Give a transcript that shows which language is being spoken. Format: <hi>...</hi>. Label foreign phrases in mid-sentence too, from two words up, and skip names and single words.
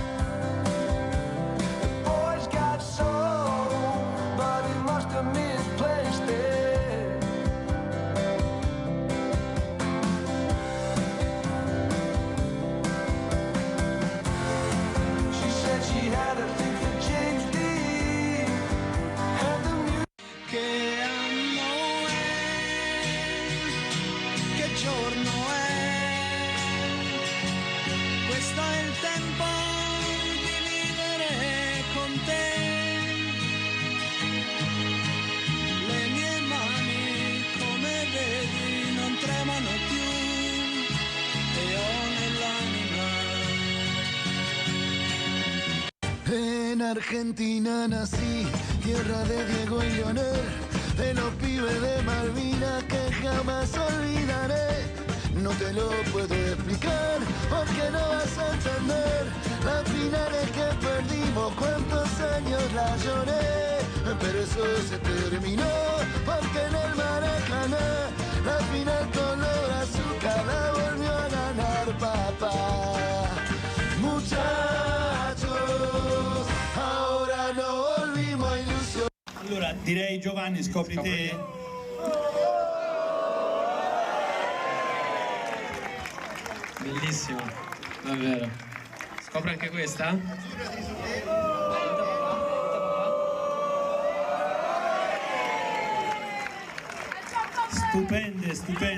<en>The boy's got soul, but he must have misplaced it. She said she had a thing for James Dean and the music.</en> <it>Che anno è? Che giorno è? Questo è il tempo di vivere con te. Le mie mani, come vedi, non tremano più e ho nell'anima.</it> <es>En Argentina nací, tierra de Diego y Leonel, de los pibes de Malvinas que jamás olvidaré. No te lo puedo explicar porque no vas a entender las finales que perdimos, cuántos años la lloré, pero eso se terminó porque en el Maracaná la final color azúcar la volvió a ganar papá. Muchachos, ahora no volvimos a ilusionar.</es> <it>Allora direi Giovanni, scopri te. Bellissimo, davvero. Scopri anche questa? Stupende, stupende.</it>